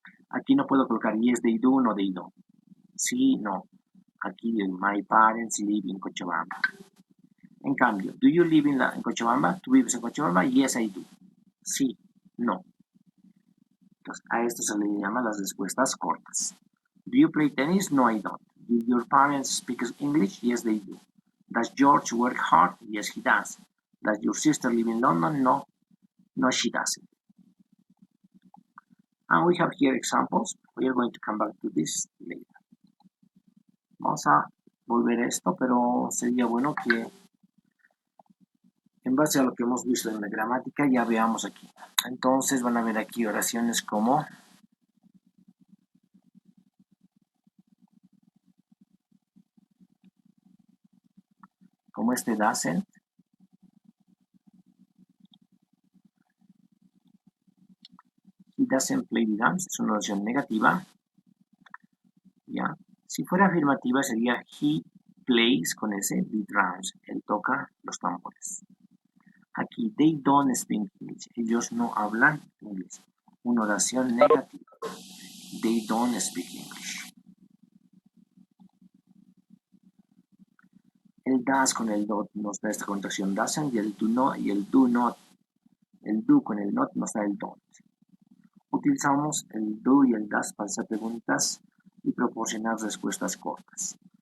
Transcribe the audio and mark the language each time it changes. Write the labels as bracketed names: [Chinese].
[Spanish] Aquí no puedo colocar [English] yes, they do, no, they don't. [Spanish] Sí, no. [English] Aquí my parents live in Cochabamba. En cambio, do you live en Cochabamba? [Spanish] ¿Tú vives en Cochabamba? [English] Yes, I do. [Spanish] Sí, no. Entonces, a esto se le llama las respuestas cortas. [English] Do you play tennis? No, I don't. Do your parents speak English? Yes, they do. Does George work hard? Yes, he does. Does your sister live in London? No, no, she doesn't. And we have here examples. We are going to come back to this later. [Spanish] Vamos a volver a esto, pero sería bueno que en base a lo que hemos visto en la gramática ya veamos aquí. Entonces van a ver aquí oraciones como este doesn't. [English] He doesn't play the drums, [Spanish] es una oración negativa. ¿Ya? Si fuera afirmativa sería he plays con ese the drums, él toca los tambores. Aquí, [English] they don't speak English, [Spanish] ellos no hablan inglés. Una oración negativa. [English] They don't speak English. [Spanish] El does con el not nos da esta contracción doesn't y el do not y el do not. El do con el not nos da el don't. Utilizamos el do y el does para hacer preguntas y proporcionar respuestas cortas.